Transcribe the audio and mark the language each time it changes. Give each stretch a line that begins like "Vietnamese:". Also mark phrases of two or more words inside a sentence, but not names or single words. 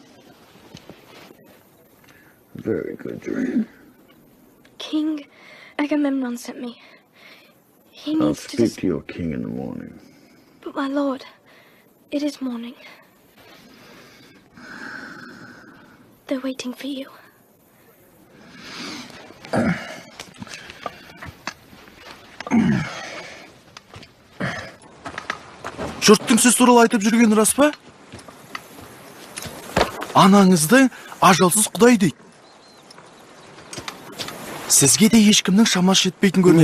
English: A very good dream. King Agamemnon sent me. He I'll needs speak to your king in the morning. But my lord, it is morning. They're waiting for you.
Kazakh: Жұрттың сіз туралы айтып жүргені рас па? Анаңызды ажалсыз құдай дейді. Сізге де ешкімнің шамасы жетпейтін көрінеді.